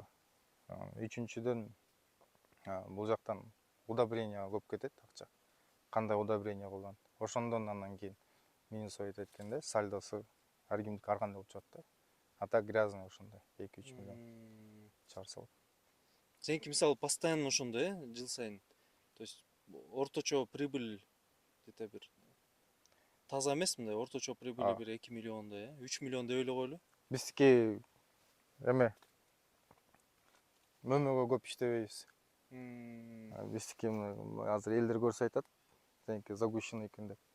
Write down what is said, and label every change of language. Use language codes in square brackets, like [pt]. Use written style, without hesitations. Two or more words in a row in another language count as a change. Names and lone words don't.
[ky] Үчүнчүдөн бул жактан удобрение көп кетет акча. Кандай удобрение колдонот. Ошондон андан кийин минусовать эткенде сальдосу ар кимдики ар кандай болуп чыгат да. [ru] А так грязный [ky] ошондой 2-3 миллион чыгарса болот. Сеники мисалы постоянно ошондой, жыл сайын. [ru] То есть [ky] орточо прибыль где-то бир таза эмес мындай, орточо прибыль бир 2 миллиондой, 3 миллион деп эле койлу. Биздики эме мөмөгө көп иштебейбиз. Биздики азыр элдер көрсө айтат, сеники загущенный экен деп.